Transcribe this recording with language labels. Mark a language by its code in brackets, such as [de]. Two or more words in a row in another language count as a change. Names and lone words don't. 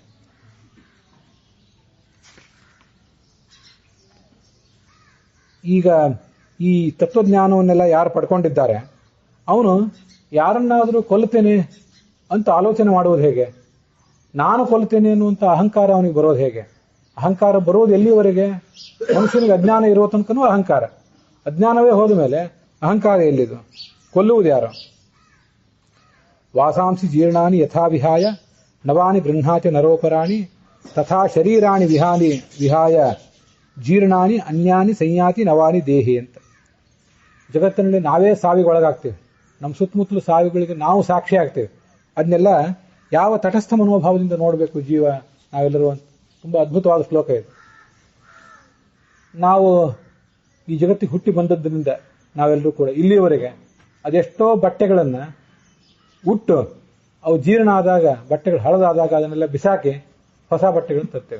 [kn] ಈಗ ಈ ತತ್ವಜ್ಞಾನವನ್ನೆಲ್ಲ ಯಾರು ಪಡ್ಕೊಂಡಿದ್ದಾರೆ ಅವನು ಯಾರನ್ನಾದರೂ ಕೊಲ್ಲುತ್ತೇನೆ ಅಂತ ಆಲೋಚನೆ ಮಾಡುವುದು ಹೇಗೆ? ನಾನು ಕೊಲ್ತೇನೆ ಅನ್ನುವಂಥ ಅಹಂಕಾರ ಅವನಿಗೆ ಬರೋದು ಹೇಗೆ? ಅಹಂಕಾರ ಬರೋದು ಎಲ್ಲಿವರೆಗೆ? ಮನುಷ್ಯನಿಗೆ ಅಜ್ಞಾನ ಇರುವ ತನಕನೂ ಅಹಂಕಾರ. ಅಜ್ಞಾನವೇ ಹೋದ ಮೇಲೆ ಅಹಂಕಾರ ಎಲ್ಲಿದು? ಕೊಲ್ಲುವುದು ಯಾರು? [sa] ವಾಸಾಂಸಿ ಜೀರ್ಣಾನಿ ಯಥಾ ವಿಹಾಯ ನವಾನಿ ಗೃಹ್ಣಾತಿ ನರೋಪರಾಣಿ ತಥಾ ಶರೀರಾಣಿ ವಿಹಾಯ ಜೀರ್ಣಾನಿ ಅನ್ಯಾನಿ ಸಂಯಾತಿ ನವಾನಿ ದೇಹಿ ಅಂತ. [kn] ಜಗತ್ತಿನಲ್ಲಿ ನಾವೇ ಸಾವಿಗೊಳಗಾಗ್ತೇವೆ, ನಮ್ಮ ಸುತ್ತಮುತ್ತಲು ಸಾವಿಗಳಿಗೆ ನಾವು ಸಾಕ್ಷಿ ಆಗ್ತೇವೆ. ಅದನ್ನೆಲ್ಲ ಯಾವ ತಟಸ್ಥ ಮನೋಭಾವದಿಂದ ನೋಡಬೇಕು ಜೀವ ನಾವೆಲ್ಲರೂ ಅಂತ ತುಂಬ ಅದ್ಭುತವಾದ ಶ್ಲೋಕ ಇದು. ನಾವು ಈ ಜಗತ್ತಿಗೆ ಹುಟ್ಟಿ ಬಂದದ್ದರಿಂದ ನಾವೆಲ್ಲರೂ ಕೂಡ ಇಲ್ಲಿಯವರೆಗೆ ಅದೆಷ್ಟೋ ಬಟ್ಟೆಗಳನ್ನು ಉಟ್ಟು ಅವು ಜೀರ್ಣ ಆದಾಗ, ಬಟ್ಟೆಗಳು ಹಳದಾದಾಗ ಅದನ್ನೆಲ್ಲ ಬಿಸಾಕಿ ಹೊಸ ಬಟ್ಟೆಗಳನ್ನು ತರ್ತೇವೆ.